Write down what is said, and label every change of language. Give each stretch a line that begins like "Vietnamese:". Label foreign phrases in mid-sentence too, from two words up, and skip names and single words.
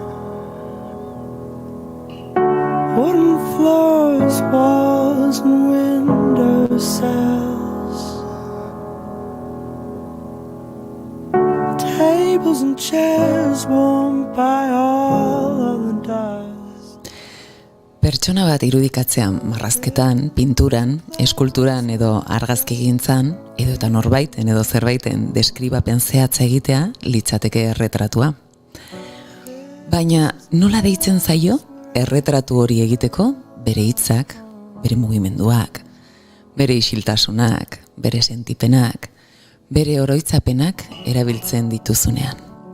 English: wooden floors, walls and window sills, tables and chairs warmed by all of the dust.
Basque: Pertsona bat irudikatzean marrazketan, pinturan, eskulturan edo argazkigintzan, edo eta norbaiten edo zerbaiten deskribapen zehatza egitea litzateke erretratua. Baina nola deitzen zaio erretratu hori egiteko bere hitzak, bere mugimenduak, bere isiltasunak, bere sentipenak, bere oroitzapenak erabiltzen dituzunean.